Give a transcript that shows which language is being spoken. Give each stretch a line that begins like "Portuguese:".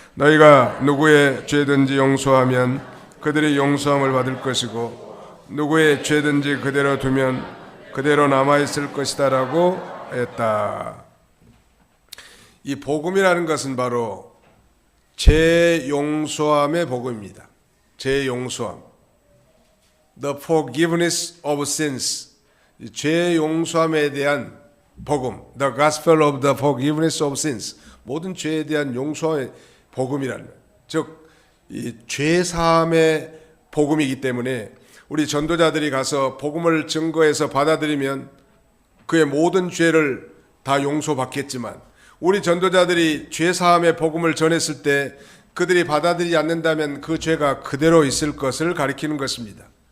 Korean: 너희가 누구의 죄든지 용서하면 그들이 용서함을 받을 것이고 누구의 죄든지 그대로 두면 그대로 남아있을 것이다 라고 했다. 이 복음이라는 것은 바로 죄 용서함의 복음입니다. 죄 용서함.
English: The forgiveness of sins.
Korean: 죄 용서함에 대한 복음.
English: The gospel of the forgiveness of sins.
Korean: 모든 죄에 대한 용서함의 복음이라는 거예요. 즉, 이 죄 사함의 복음이기 때문에 우리 전도자들이 가서 복음을 증거해서 받아들이면 그의 모든 죄를 다 용서받겠지만 우리 전도자들이 죄 사함의 복음을 전했을 때 그들이 받아들이지 않는다면 그 죄가 그대로 있을 것을 가리키는 것입니다.